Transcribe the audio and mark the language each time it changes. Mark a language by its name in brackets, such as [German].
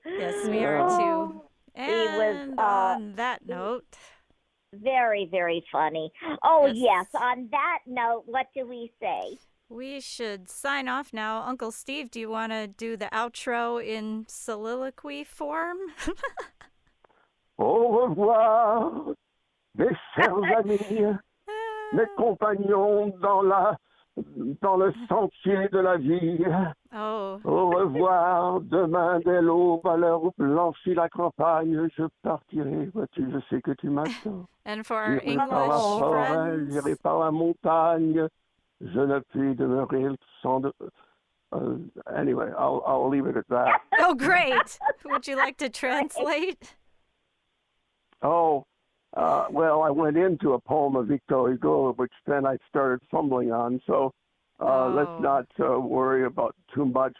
[English] Yes, we are too. And he was on that note, very, very funny. Oh yes. On that note, what do we say? We should sign off now. Uncle Steve, do you want to do the outro in soliloquy form? [French] Au revoir, mes chers amis, mes compagnons dans le sentier de la vie. Oh. Au revoir, demain dès l'aube, à l'heure où blanchit la campagne, je partirai. Vois-tu, je sais que tu m'attends. [English] And for our [French] J'irai par la [English] English [French] forêt, [English] friends. [French] j'irai par la montagne. Je ne puis demeurer sans de... [English] Anyway, I'll leave it at that. Oh, great. Would you like to translate? Well, I went into a poem of Victor Hugo, which then I started fumbling on. So let's not worry about too much.